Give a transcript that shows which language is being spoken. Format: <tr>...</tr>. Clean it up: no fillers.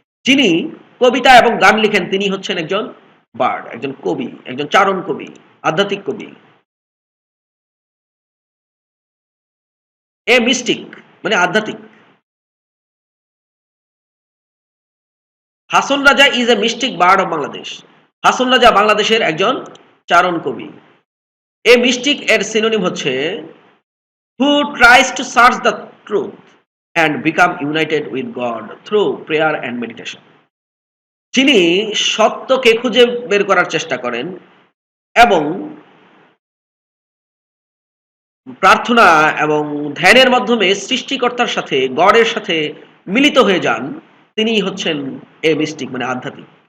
<bn>যিনি কবিতা এবং গান লিখেন তিনি হচ্ছেন একজন বার্ড, একজন কবি, একজন চারণ কবি, আধ্যাত্মিক কবি। এ মিস্টিক মানে আধ্যাত্মিক।</bn> <en>Hason Raja is a mystic bard of Bangladesh.</en> <bn>Hason Raja বাংলাদেশের একজন চারণ কবি। এ মিস্টিক এর সিনোনিম হচ্ছে</bn> <en>who tries to search the truth and become united with God through prayer and meditation.</en> <bn>যিনি সত্যকে খুঁজে বের করার চেষ্টা করেন এবং প্রার্থনা এবং ধ্যানের মাধ্যমে সৃষ্টিকর্তার সাথে গডের সাথে মিলিত হয়ে যান, তিনি হচ্ছেন এ মিস্টিক মানে আধ্যাত্মিক।</bn>